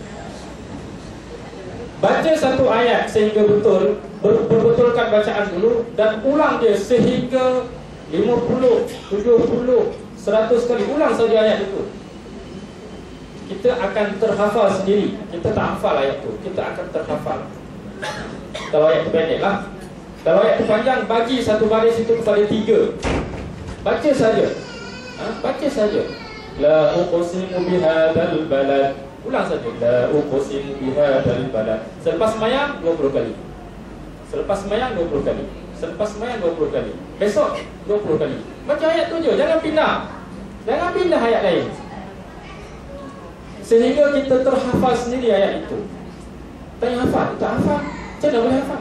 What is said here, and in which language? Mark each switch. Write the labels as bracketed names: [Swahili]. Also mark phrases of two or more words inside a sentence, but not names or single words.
[Malay] Baca satu ayat sehingga betul, berbetulkan bacaan dulu dan ulang dia sehingga 50, 70, 100 kali ulang saja ayat itu. Kita akan terhafal sendiri. Kita tak hafal ayat itu, kita akan terhafal. Kalau ayat itu pendek lah. Kalau ayat itu panjang, bagi satu baris itu kepada 3. Baca saja. Baca saja. [Arabic] لا أقسم بهذا البلد. [Malay] Ulang saja. [Arabic] لا أقسم بهذا البلد. [Malay] Selepas sembahyang 20 kali. Selepas sembahyang 20 kali. Selepas sembahyang 20 kali. Besok 20 kali. Baca ayat tu je, jangan pindah. Jangan pindah ayat lain. Sehingga kita terhafal sendiri ayat itu. Tanya hafal, tak hafal. Macam mana boleh hafal?